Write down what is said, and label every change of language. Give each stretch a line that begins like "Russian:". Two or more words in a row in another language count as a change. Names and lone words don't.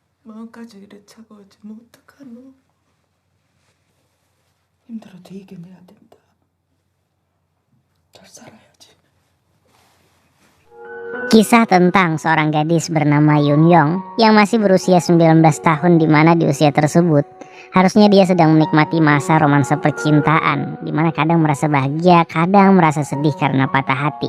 Korean: 마음까지 이래 차가워지면 어떡하노? 힘들어도 이겨내야 된다. 잘 살아야지.
Indonesian: Kisah tentang seorang gadis bernama Yun Yong yang masih berusia 19 tahun, di mana di usia tersebut harusnya dia sedang menikmati masa romansa percintaan, di mana kadang merasa bahagia, kadang merasa sedih karena patah hati.